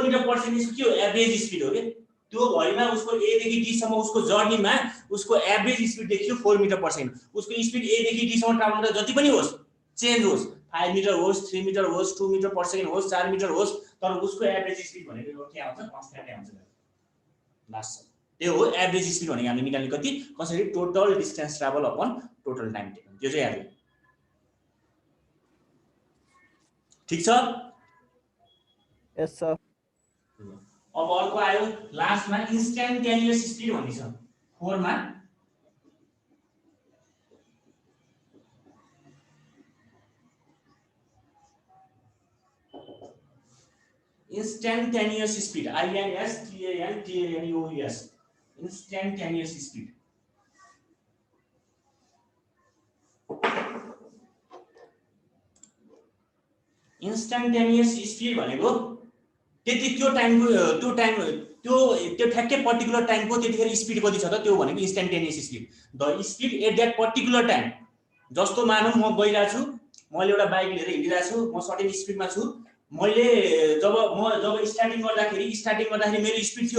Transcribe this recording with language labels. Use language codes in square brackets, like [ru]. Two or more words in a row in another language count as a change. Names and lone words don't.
[en] meter per second [ne] के हो [en] average speed [ne] हो के त्यो भरिमा उसको ए देखि डी सम्म उसको जर्नीमा उसको [en] average speed [ne] देखियो 4 [en] meter per second [ne] उसको स्पिड ए देखि डी सम्म ट्राभल गर्दा जति पनि होस् चेन्ज होस् 5 मिटर होस् 3 मिटर होस् 2 [en] meter per second [ne] होस् 4 मिटर होस् तर उसको [en] average speed [ne] भनेको यो के आउँछ कन्स्ट्यान्टै आउँछ लास्ट त्यो हो [en] average speed [ne] भनेको हामीले निकाल्ने कति कसरी [en] total distance travel upon total time taken [ne] त्यो चाहिँ याद गर्नु ठीक छ [en] yes sir [ne] अब अर्को आयो लास्टमा [en] instantaneous speed [ne] भन्ने छ 4 मा [en] instantaneous speed instantaneous instantaneous speed instantaneous [ne] speed भनेको त्यति त्यो ठ्याक्कै [en] particular time [ne] त्यतिखेर स्पिड कति छ त त्यो भनेको [en] instantaneous speed the speed at that particular time [ne] जस्तो मानौं म गइरा छु मैले एउटा बाइक लिएर हिँडिरा छु म [en] certain speed [ne] छु मैले जब स्टार्टिङ गर्दाखेरि मेरो स्पिड थियो